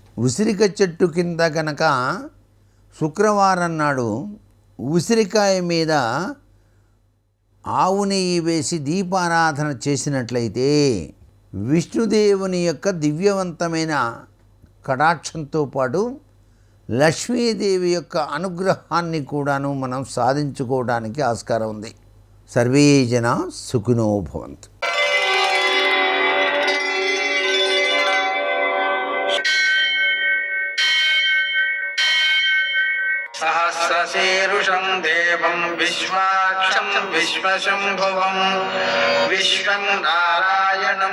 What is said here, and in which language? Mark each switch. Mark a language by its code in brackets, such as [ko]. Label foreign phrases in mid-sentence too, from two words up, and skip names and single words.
[te] ఉసిరిక చెట్టు కింద కనుక శుక్రవారం నాడు ఉసిరికాయ మీద ఆవు నెయ్యి వేసి దీపారాధన చేసినట్లయితే విష్ణుదేవుని యొక్క దివ్యవంతమైన కటాక్షంతో పాటు లక్ష్మీదేవి యొక్క అనుగ్రహాన్ని కూడాను మనం సాధించుకోవడానికి ఆస్కారం ఉంది. [sa] సర్వే జనా సుఖినో భవంతు. सहस्रशीर्षं देवं विश्वाक्षं विश्वशम्भुवं विश्वं नारायणं